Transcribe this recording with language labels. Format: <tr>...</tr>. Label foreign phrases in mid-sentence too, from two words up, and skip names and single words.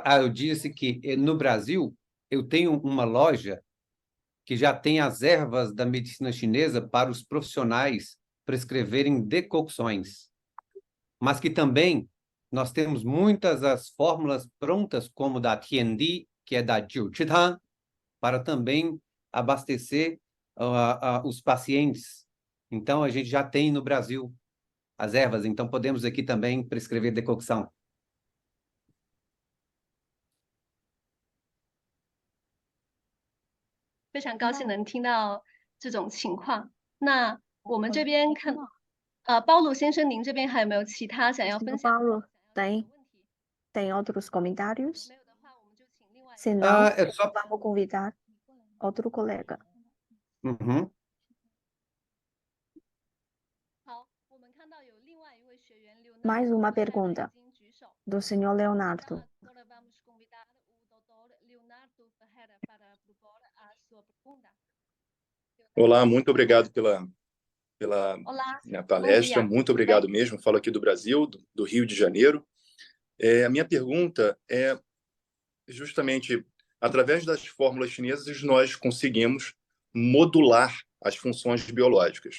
<pt>Ah, eu disse que no Brasil eu tenho uma loja que já tem as ervas da medicina chinesa para os profissionais prescreverem decocções, mas que também nós temos muitas as fórmulas prontas, como da Tiandi, que é da Jiuqitan, para também abastecer os pacientes. Então, a gente já tem no Brasil as ervas, então podemos aqui também prescrever decocção.</pt> <zh>非常高兴能听到这种情况。那我们这边看，包鲁先生，您这边还有没有其他想要分</zh> <pt>Senhor</pt> <zh>享</zh> <pt>Paulo,</pt> <zh>的问</zh> <pt>tem,</pt> <zh>题？</zh> <pt>tem outros comentários?</pt> <zh>没有的话，我们就请另外一位</zh> <pt>Se não, É só... vamos convidar outro colega. Uhum.</pt> <zh>好，我们看到有另外一位学员</zh> <pt>Mais uma Leonardo pergunta</pt> <zh>已经举手。</zh> <pt>do senhor Leonardo. Agora vamos convidar o doutor Leonardo Ferreira para propor a sua pergunta. Olá, muito obrigado pela Olá, minha palestra, dia. muito obrigado mesmo. Falo aqui do Brasil, do Rio de Janeiro. A minha pergunta é justamente, através das fórmulas chinesas, nós conseguimos modular as funções biológicas.</pt>